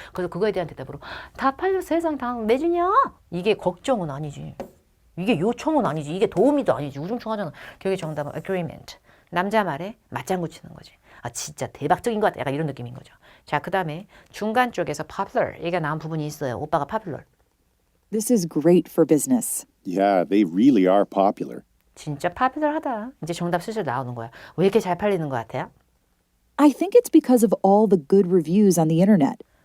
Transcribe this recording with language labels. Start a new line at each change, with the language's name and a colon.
Korean: 그래서 그거에 대한 대답으로 다 팔려 세상 다 내주냐? 이게 걱정은 아니지. 이게 요청은 아니지. 이게 도우미도 아니지. 우중충하잖아. 결국에 정답은 agreement. 남자 말에 맞장구 치는 거지. 아 진짜 대박적인 것 같다. 약간 이런 느낌인 거죠. 자, 그 다음에 중간 쪽에서 popular. 얘가 나온 부분이 있어요. 오빠가 popular.
English: This is great for business. Yeah, they really are popular.
Korean: 진짜 popular하다. 이제 정답 슬슬 나오는 거야. 왜 이렇게 잘 팔리는 것 같아요?
English: I think it's because of all the good reviews on the internet.